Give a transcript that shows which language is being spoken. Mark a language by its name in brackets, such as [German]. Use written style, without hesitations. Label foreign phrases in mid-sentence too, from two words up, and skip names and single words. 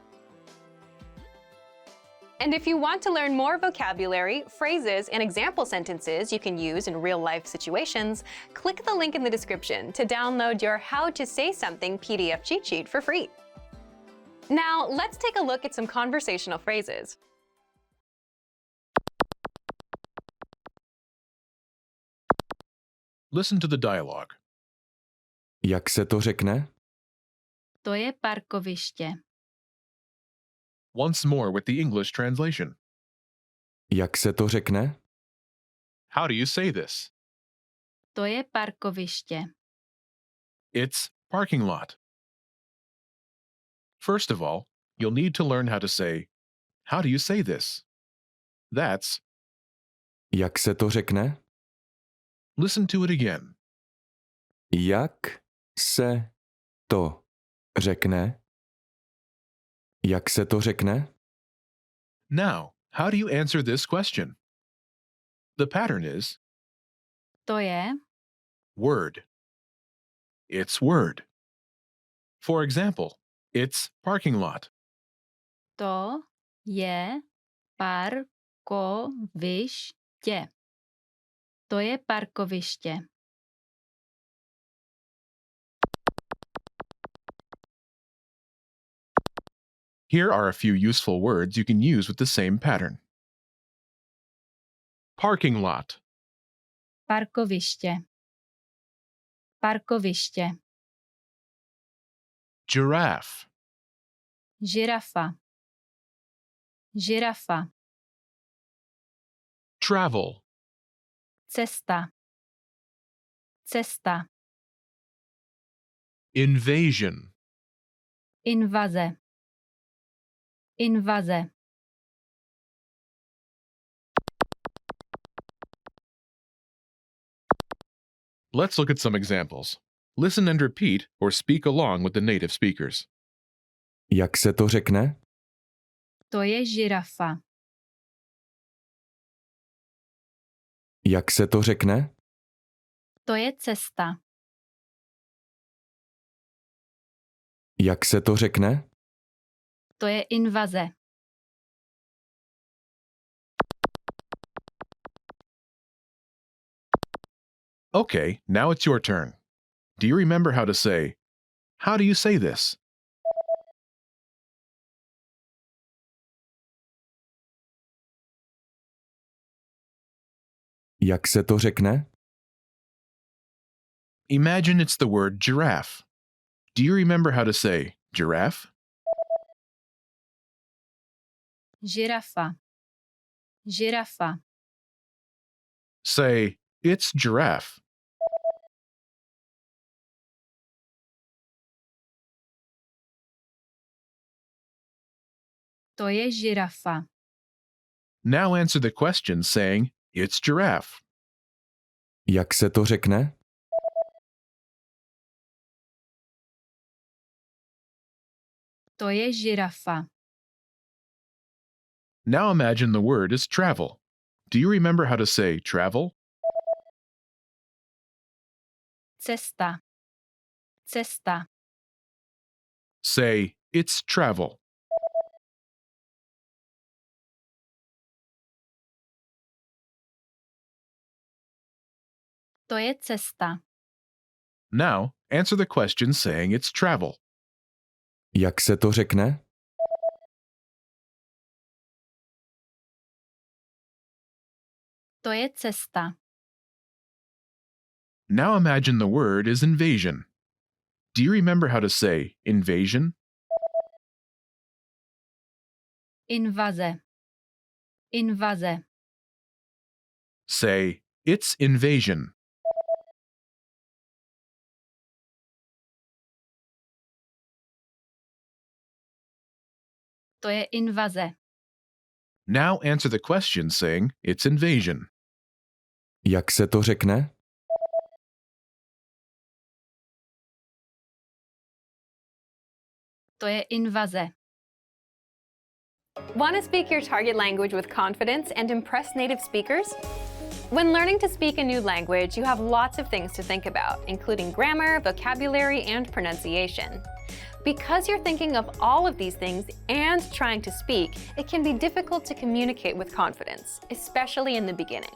[English] And if you want to learn more vocabulary, phrases, and example sentences you can use in real-life situations, click the link in the description to download your How to Say Something PDF cheat sheet for free. Now, let's take a look at some conversational phrases. Listen to the dialogue. [Czech] Jak se to řekne? To je parkoviště. [English] Once more with the English translation. [Czech] Jak se to řekne? [English] How do you say this? [Czech] To je parkoviště. [English] It's parking lot. First of all, you'll need to learn how to say, how do you say this? That's, [Czech] Jak se to řekne? [English] listen to it again. [Czech] Jak se to řekne? Jak se to řekne? [English] Now, how do you answer this question? The pattern is [Czech] To je, [English] word. It's word. For example, it's parking lot. [Czech] to je parkoviště. To je parkoviště. [English] Here are a few useful words you can use with the same pattern. Parking lot, [Czech] Parkoviště. Parkoviště. [English] giraffe, [Czech] Žirafa. Žirafa. [English] travel, [Czech] Cesta. Cesta. [English] invasion, [Czech] Invaze. Invaze. [English] Let's look at some examples. Listen and repeat or speak along with the native speakers. [Czech] Jak se to řekne? To je žirafa. Jak se to řekne? To je cesta. Jak se to řekne? To je invaze. [English] Okay, now it's your turn. Do you remember how to say, how do you say this? [Czech] Jak se to řekne? [English] Imagine it's the word giraffe. Do you remember how to say giraffe? [Czech] Žirafa. Žirafa. [English] Say, it's giraffe. [Czech] To je žirafa. [English] Now answer the question saying, it's giraffe. [Czech] Jak se to řekne? To je žirafa. [English] Now imagine the word is travel. Do you remember how to say travel? [Czech] Cesta. Cesta. [English] Say, it's travel. [Czech] To je cesta. [English] Now, answer the question saying it's travel. [Czech] Jak se to řekne? To je cesta. [English] Now imagine the word is invasion. Do you remember how to say invasion? [Czech] Invaze. Invaze. [English] Say, it's invasion. [Czech] To je invaze. [English] Now answer the question saying, it's invasion. [Czech] Jak se to řekne? To je invaze. [English] Want to speak your target language with confidence and impress native speakers? When learning to speak a new language, you have lots of things to think about, including grammar, vocabulary, and pronunciation. Because you're thinking of all of these things and trying to speak, it can be difficult to communicate with confidence, especially in the beginning.